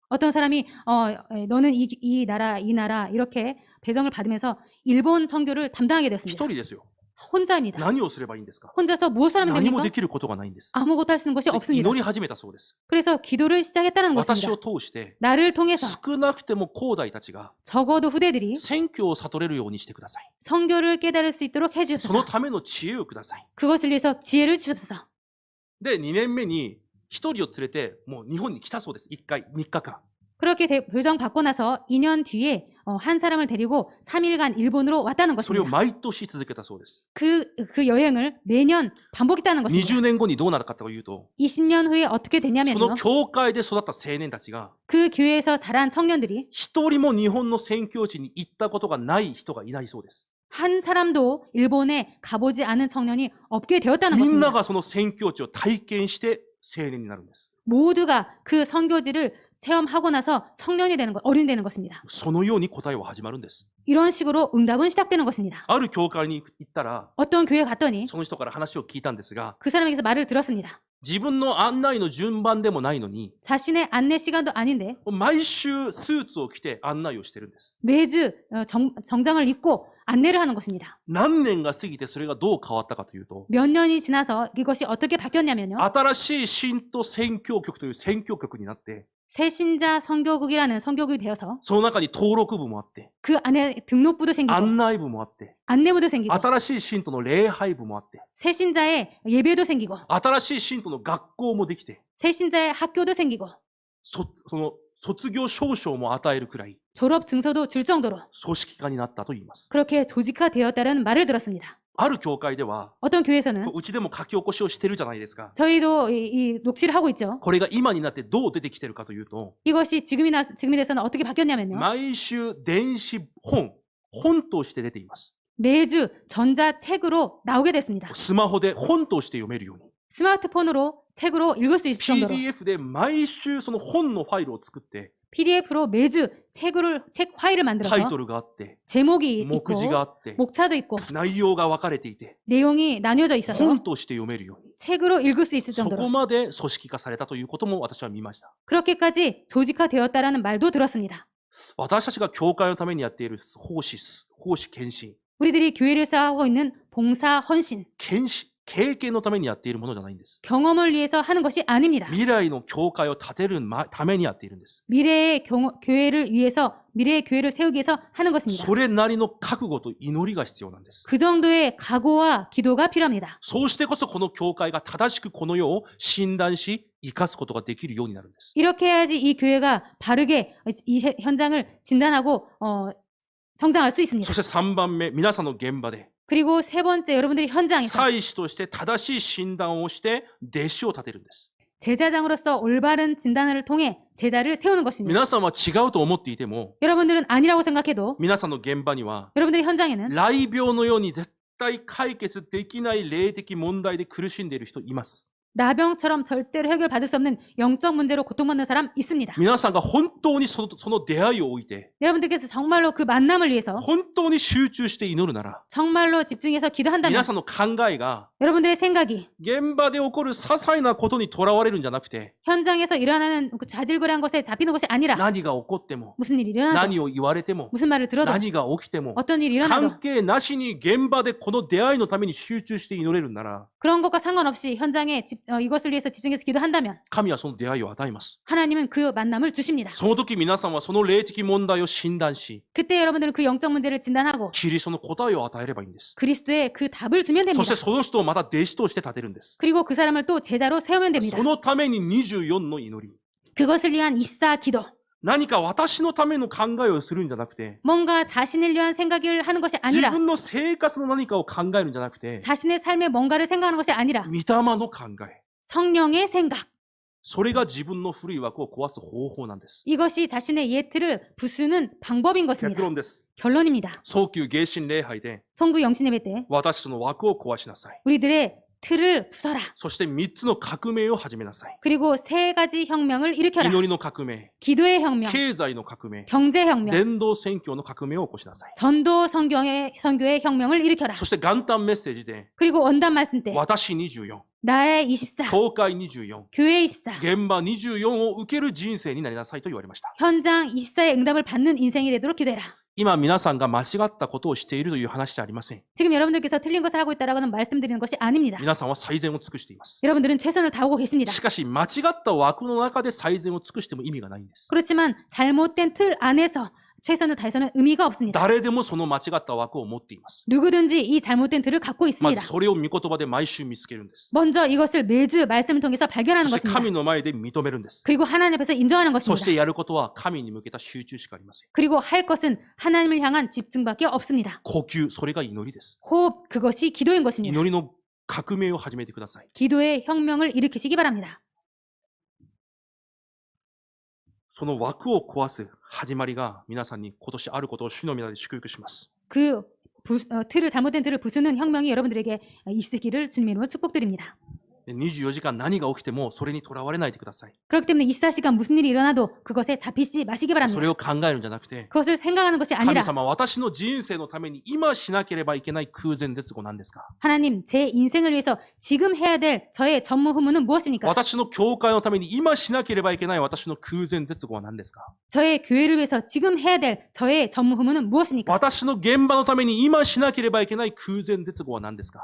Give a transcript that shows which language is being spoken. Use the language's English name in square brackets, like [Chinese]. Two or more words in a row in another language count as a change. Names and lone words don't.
[Korean] 어떤 사람이 너는 이 나라 이렇게 배정을 받으면서 일본 선교를 담당하게 [Japanese] 一 [Korean] 되었습니다. [Japanese] 人ですよ。 [Korean] 혼자입니다. [Japanese] 何をすればいいんですか？ [Korean] 혼자서 무엇을 하면 [Japanese] 何も [Korean] 됩니까? [Japanese] できることがないんです。 [Korean] 아무것도 할 수 있는 것이 [Japanese] で [Korean] 없습니다. [Japanese] 祈り始めたそうです。 [Korean] 그래서 기도를 시작했다는 [Japanese] 私 [Korean] 것입니다. [Japanese] を通して、 [Korean] 나를 통해서 [Japanese] 少なくても後代たちが [Korean] 적어도 후대들이 [Japanese] 宣教を悟れるようにしてください。 [Korean] 선교를 깨달을 수 있도록 [Japanese] その [Korean] 해주옵소서. [Japanese] ための知恵をください。 [Korean] 그것을 위해서 지혜를 주옵소서. [Japanese] で、2年目に一人を連れて、もう日本に来たそうです。1回、3日間。 [Korean] 그렇게 교정 받고 나서 2년 뒤에 한 사람을 데리고 3일간 일본으로 왔다는 [Japanese] それを [Korean] 것입니다. [Japanese] 毎年続けたそうです。 [Korean] 그 여행을 매년 반복했다는 것입니다. [Japanese] 20年後にどうなるかというと、 [Korean] 20년 후에 어떻게 [Japanese] そ [Korean] 되냐면요. [Japanese] の教会で育った青年たちが、 [Korean] 그 교회에서 자란 청년들이 [Japanese] 一人も日本の宣教地に行ったことがない人がいないそうです。 [Korean] 한 사람도 일본에 가보지 않은 청년이 없게 되었다는 [Japanese] みんな [Korean] 것입니다. [Japanese] がその宣教地を体験して青年になるんです。 [Korean] 모두가 그 선교지를 체험하고 나서 청년이 되는 것, 어른이 되는 것입니다. [Japanese] そのように答えは始まるんです。 [Korean] 이런 식으로 응답은 시작되는 것입니다. [Japanese] ある教会に行ったら、 [Korean] 어떤 교회 갔더니 [Japanese] その人から話を聞いたんですが、 [Korean] 그 사람에게서 말을 들었습니다. [Japanese] 自分の案内の順番でもないのに、 [Korean] 자신의 안내 시간도 아닌데 [Japanese] 毎週スーツを着て案内をしてるんです。 [Korean] 매주 정장을 입고 안내를 하는 것입니다. [Japanese] 何年が過ぎてそれがどう変わったかというと、 [Korean] 몇 년이 지나서 이것이 어떻게 바뀌었냐면요. [Japanese] 新しい新都宣教局という宣教局になって、 [Korean] 새신자 선교국이라는 선교국이 되어서 [Japanese] その中に登録部もあって、 [Korean] 그 안에 등록부도 생기고 [Japanese] 案内部もあって、 [Korean] 안내부도 생기고 [Japanese] 新しい信徒の礼拝部もあって、 [Korean] 새신자의 예배도 생기고 [Japanese] 新しい信徒の学校もできて、 [Korean] 새신자의 학교도 생기고 [Japanese] その卒業証書も与えるくらい [Korean] 졸업 증서도 줄 정도로 [Japanese] 組織化になったと言います。 [Korean] 그렇게 조직화되었다는 말을 들었습니다. [Japanese] ある教会では、 [Korean] 어떤 교회에서는 [Japanese] うちでも書き起こしをしてるじゃないですか。 [Korean] 저희도 이 녹취를 하고 있죠. [Japanese] これが今になってどう出てきてるかというと、 [Korean] 이것이 지금이 돼서는 어떻게 바뀌었냐면요. [Japanese] 毎週電子本として出ています。 [Korean] 매주 전자책으로 나오게 됐습니다. [Japanese] スマホで本として読めるように。 [Korean] 스마트폰으로 책으로 읽을 수 있을 정도로 [Japanese] PDF で毎週その本のファイルを作って、 [Korean] PDF로 매주 책 파일을 [Japanese] タイ [Korean] 만들어서 [Japanese] トルがあって、 [Korean] 제목이 [Japanese] 目 [Korean] 있고 [Japanese] 次があって、 [Korean] 목차도 있고 [Japanese] 内容が分かれていて、 [Korean] 내용이 나뉘어져 있어서 [Japanese] 本として読めるように。 [Korean] 책으로 읽을 수 있을 [Japanese] そこ [Korean] 정도로 [Japanese] まで組織化されたということも私は見ました。 [Korean] 그렇게까지 조직화되었다라는 말도 들었습니다. [Japanese] 私たちが教会のためにやっている奉仕献身。 [Korean] 우리들이 교회를 쌓고 있는 봉사 헌신, [Japanese] 経験のためにやっているものじゃないんです。 [Korean] 경험을 위해서 하는 것이 아닙니다. [Japanese] 未来の教会を建てるためにやっているんです。 [Korean] 미래의 교회를 위해서 미래의 교회를 세우기 위해서 하는 것입니다. [Japanese] それなりの覚悟と祈りが必要なんです。 [Korean] 그 정도의 각오와 기도가 필요합니다. [Japanese] そうしてこそこの教会が正しくこの世を診断し、生かすことができるようになるんです。 [Korean] 이렇게 해야지 이 교회가 바르게 이 현장을 진단하고 성장할 수 있습니다. [Japanese] そして3番目、皆さんの現場で、 [Korean] 그리고 세 번째, 여러분들이 현장에서 [Japanese] 祭司として正しい診断をして弟子を立てるんです。 [Korean] 제자장으로서 올바른 진단을 통해 제자를 세우는 것입니다. [Japanese] 皆さんは違うと思っていても、 [Korean] 여러분들은 아니라고 생각해도 [Japanese] 皆さんの現場には、 [Korean] 여러분들의 현장에는 [Japanese] 雷病のように絶対解決できない霊的問題で苦しんでいる人います。 [Korean] 나병처럼 절대로 해결받을 수 없는 영적 문제로 고통받는 사람 있습니다. [Japanese] 皆さんが本当にその出会いを置いて、 [Korean] 여러분들께서 정말로 그 만남을 위해서 [Japanese] 本当に集中して祈るなら、 [Korean] 정말로 집중해서 기도한다면 [Japanese] 皆さんの考えが [Korean] 여러분들의 생각이 [Japanese] 現場で起こる些細なことにとらわれるんじゃなくて、 [Korean] 현장에서 일어나는 그 자질구레한 것에 잡히는 것이 아니라 [Japanese] 何が起こっても、 [Korean] 무슨 일이 일어나도 [Japanese] 何を言われても、 [Korean] 무슨 말을 들어도 [Japanese] 何が起きても、 [Korean] 어떤 일이 일어나도 [Japanese] 関係なしに現場でこの出会いのために集中して祈れるなら、 [Korean] 그런 것과 상관없이 현장에 이것을 위해서 집중해서 기도한다면 [Japanese] 神はその出会いを与えます。 [Korean] 하나님은 그 만남을 주십니다. [Japanese] その時皆さんはその霊的問題を診断し、 [Korean] 그때 여러분들은 그 영적 문제를 진단하고 [Japanese] キリストの答えを与えればいいんです。 [Korean] 그리스도의 그 답을 주면 [Japanese] そ [Korean] 됩니다. [Japanese] してその人をまた弟子として立てるんです。 [Korean] 그리고 그 사람을 또 제자로 세우면 됩니다. [Japanese] そのために24の祈り。 [Korean] 그것을 위한 입사 기도. [Japanese] 何か私のための考えをするんじゃなくて、 [Korean] 뭔가 자신을 위한 생각을 하는 것이 [Japanese] 自 [Korean] 아니라 [Japanese] 分の生活の何かを考えるんじゃなくて、 [Korean] 자신의 삶에 뭔가를 생각하는 것이 아니라 [Japanese] 御霊の考え。 [Korean] 성령의 생각. [Japanese] それが自分の古い枠を壊す方法なんです。 [Korean] 이것이 자신의 예틀을 부수는 방법인 [Japanese] 結 [Korean] 것입니다. [Japanese] 論です。 [Korean] 결론입니다. [Japanese] 早期迎神礼拝で [Korean] 송구 영신 예배 때 [Japanese] 私たちの枠を壊しなさい。 [Korean] 우리들의 틀을 부숴라. [Japanese] そして3つの革命を始めなさい。 [Korean] 그리고 세 가지 혁명을 일으켜라. [Japanese] 祈りの革命、 [Korean] 기도의 혁명, [Japanese] 経済の革命、 [Korean] 경제 혁명, [Japanese] 伝道宣教の革命を起こしなさい。 [Korean] 전도 선교의 혁명을 일으켜라. [Japanese] そして元旦メッセージで、 [Korean] 그리고 원단 말씀 때 [Japanese] 私24、 [Korean] 나의 24, [Japanese] 教会24、 [Korean] 교회 24, [Japanese] 現場24を受ける人生になりなさいと言われました。 [Korean] 현장 24의 응답을 받는 인생이 되도록 기도해라. [Japanese] 今皆さんが間違ったことをしているという話じゃありません。 [Korean] 지금 여러분들께서 틀린 것을 하고 있다라고는 말씀드리는 것이 아닙니다. [Japanese] 皆さんは最善を尽くしています。 [Korean] 여러분들은 최선을 다하고 계십니다. [Japanese] しかし間違った枠の中で最善を尽くしても意味がないんです。 [Korean] 그렇지만 잘못된 틀 안에서 최선을 다해서는 의미가 없습니다. [Japanese] 誰でもその間違った枠を持っています。 [Korean] 누구든지 이 잘못된 틀을 갖고 [Japanese] ま [Korean] 있습니다. [Japanese] ずそれを御言葉で毎週見つけるんです。 [Korean] 먼저 이것을 매주 말씀을 통해서 발견하는 [Japanese] そして [Korean] 것입니다. [Japanese] 神の前で認めるんです。 [Korean] 그리고 하나님 앞에서 인정하는 [Japanese] そし [Korean] 것입니다. [Japanese] てやることは神に向けた集中しかありません。 [Korean] 그리고 할 것은 하나님을 향한 집중밖에 없습니다. [Japanese] 呼吸、それが祈りです。 [Korean] 호흡, 그것이 기도인 것입니다. [Japanese] 祈りの革命を始めてください。 [Korean] 기도의 혁명을 일으키시기 바랍니다. [Japanese] その枠を壊す始まりが皆さんに今年あることを主の皆で祝福します。 [Korean] 그 잘못된 틀을 부수는 혁명이 여러분들에게 있으기를 주님의 이름으로 축복드립니다. [Japanese] で24時間何が起きてもそれにとらわれないでください。 [Korean] 그렇기 때문에 24시간 무슨 일이 일어나도 그것에 잡히지 마시기 [Japanese] それ [Korean] 바랍니다. [Japanese] を考えるんじゃなくて、 [Korean] 그것을 생각하는 것이 [Japanese] 神 [Korean] 아니라 [Japanese] 様、私の人生のために今しなければいけない空前絶後なんですか？ [Korean] 하나님, 제 인생을 위해서 지금 해야 될 저의 전무후무는 무엇입니까? [Japanese] 私の教会のために今しなければいけない私の空前絶後は何ですか？ [Korean] 저의 교회를 위해서 지금 해야 될 저의 전무후무는 무엇입니까? [Japanese] 私の現場のために今しなければいけない空前絶後は何ですか？